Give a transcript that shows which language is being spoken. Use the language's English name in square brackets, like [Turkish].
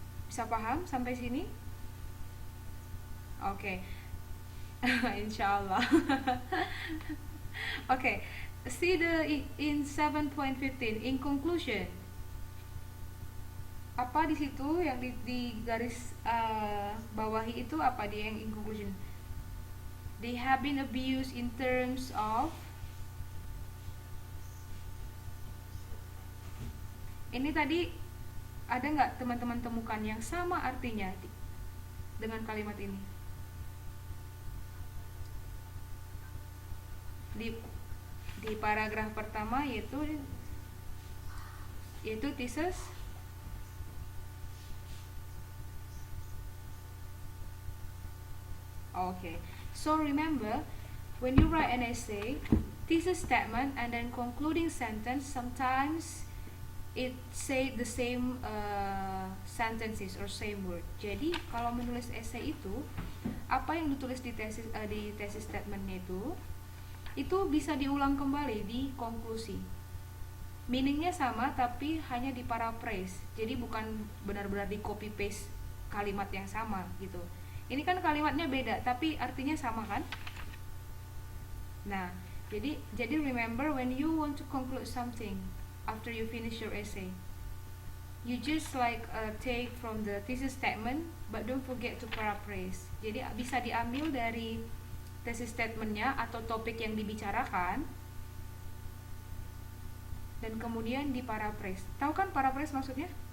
[Indonesian] Bisa paham sampai sini? Oke. Insyaallah. [English] Oke. See in 7.15 in conclusion. [Indonesian] Apa di situ yang di garis bawahi itu apa dia yang in conclusion? [English] They have been abused in terms of. [Indonesian] Ini tadi ada nggak teman-teman temukan yang sama artinya dengan kalimat ini? Di paragraf pertama yaitu thesis. [English] Okay, so remember, when you write an essay, thesis statement and then concluding sentence, sometimes it say the same sentences or same word. [Indonesian] Jadi kalau menulis essay itu, apa yang ditulis di thesis statementnya itu bisa diulang kembali di konklusi. Meaningnya sama tapi hanya di paraphrase. Jadi bukan benar-benar di copy paste kalimat yang sama gitu. Ini kan kalimatnya beda tapi artinya sama kan? Nah, jadi [English] remember when you want to conclude something after you finish your essay, you just take from the thesis statement but don't forget to paraphrase. [Indonesian] Jadi bisa diambil dari thesis statementnya atau topik yang dibicarakan dan kemudian di paraphrase. Tahu kan paraphrase maksudnya?